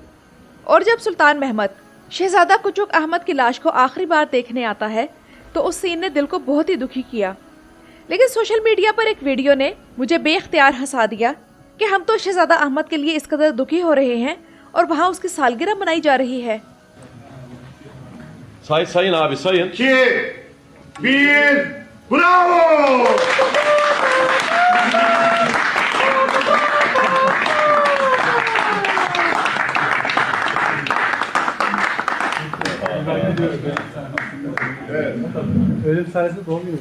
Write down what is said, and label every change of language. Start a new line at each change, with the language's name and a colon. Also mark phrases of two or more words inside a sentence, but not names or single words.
Hindi: और जब सुल्तान महमद शहजादा कुचुक अहमद की लाश को आखिरी बार देखने आता है तो उस सीन ने दिल को बहुत ही दुखी किया। लेकिन सोशल मीडिया पर एक वीडियो ने मुझे बेख्तियार हंसा दिया कि हम तो शहजादा अहमद के लिए इस कदर दुखी हो रहे हैं और वहाँ उसकी सालगिरह मनाई जा रही है।
Turkish: Sayın abi sayın. 2, 1, bravo! Öyle bir sayesinde doğum günüydü.